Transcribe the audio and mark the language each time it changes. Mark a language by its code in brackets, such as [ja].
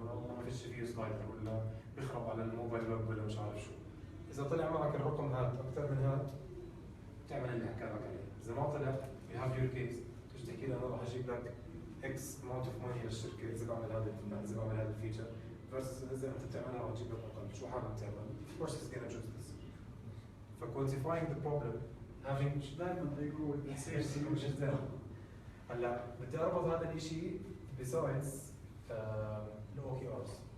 [ar] والله ما فيش فيه سلايدر ولا بيخرب على الموبايل ويب ولا مش عارف شو. اذا طلع معك الرقم هذا اكثر من هذا تعمل اللي حكى لك عليه. اذا ما طلع [en] you have your case [ar] تيجي تحكي لي انا راح اجيب لك [en] X amount of money [ar] للشركه اذا بعمل هذا الفيتشر versus اذا انت بتعملها راح تجيب لك اقل. شو حابب تعمل؟ [en] Of course it's gonna choose this. ف quantifying the problem having [ar] مش دائما [en] they go with the same solution. [ar] هلا بدي اربط هذا الشيء besides the OKRs.